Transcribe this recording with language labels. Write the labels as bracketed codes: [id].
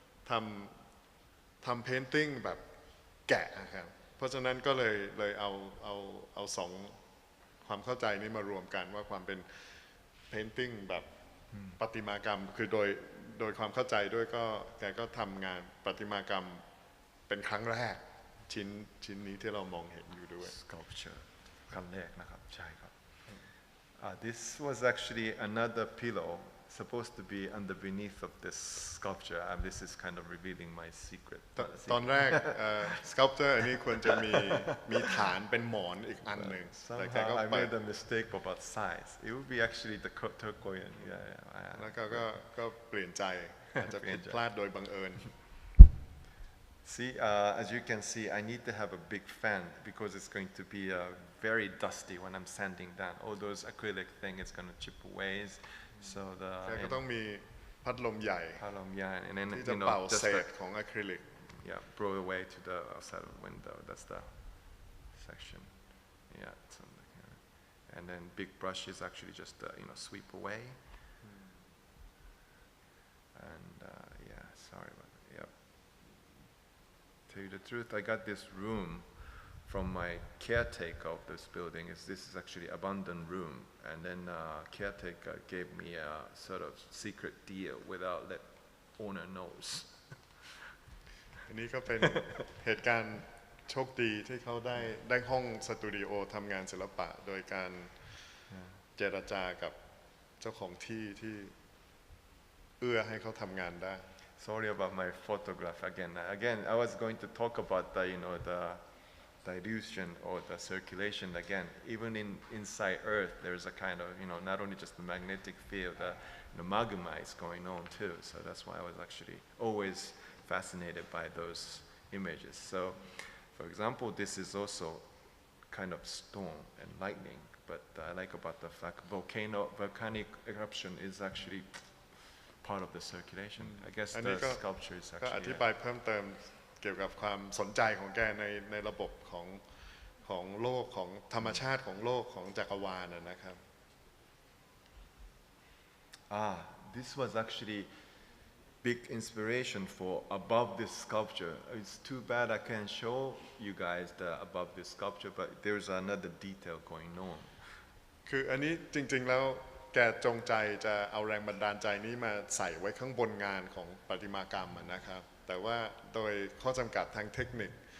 [th] ทำเพนติ้งแบบแกะนะครับเพราะฉะนั้นก็เลยเอาสองความเข้าใจนี้มารวมกันว่าความเป็นเพนติ้งแบบประติมากรรมคือโดยความเข้าใจด้วยก็แกก็ทำงานประติมากรรมเป็นครั้งแรกชิ้นนี้ที่เรามองเห็นอยู่ด้วย Sculpture ครั้งแรกนะครับใช่ครับ [en] This was actually another pillow supposed to be underneath of this sculpture. This is kind of revealing my secret. [th] ตอนแรกSculpture อันนี้ควรจะมีฐานเป็นหมอนอีกอันหนึ่ง [en] Somehow I made a mistake about size. It would be actually the turquoise. [th] แล้วก็เปลี่ยนใจอาจจะผิดพลาดโดยบังเอิญ [en] See, as you can see, I need to have a big fan because it's going to be very dusty when I'm sanding down. All those acrylic thing is going to chip away. So [th] แกก็ต้องมีพัดลมใหญ่ [en] and then [th] ที่จะเป่าเศษของอะคริลิก [en] Yeah, blow away to the outside of the window. That's the section. Yeah, and then big brush is actually just sweep away. And yeah, sorry about that. Yep. Tell you the truth, I got this room from my caretaker of this building. This is actually abandoned room, and then caretaker gave me a sort of secret deal without let owner knows. [th] อันนี้ก็เป็นเหตุการณ์โชคดีที่เขาได้ห้องสตูดิโอทำงานศิลปะโดยการเจรจากับเจ้าของที่เอื้อให้เขาทำงานได้ [en] Sorry about my photograph again. Again, I was going to talk about the dilution or the circulation again. Even inside Earth, there's a kind of not only just the magnetic field, the magma is going on too. So that's why I was actually always fascinated by those images. So, for example, this is also kind of storm and lightning. But I like about the fact volcanic eruption is actually part of the circulation. I guess the sculpture is actually. [th] ก็อธิบายเพิ่มเติมเกี่ยวกับความสนใจของแกในระบบของโลกของธรรมชาติของโลกของจักรวาลนะครับ [en] This was actually big inspiration for above this sculpture. It's too bad I can't show you guys the above this sculpture, but there's another detail going on. [th] คืออันนี้จริงๆแล้วแกจงใจจะเอาแรงบันดาลใจนี้มาใส่ไว้ข้างบนงานของประติมากรรมนะครับแต่ว่าโดยข้อจำกัดทางเทคนิค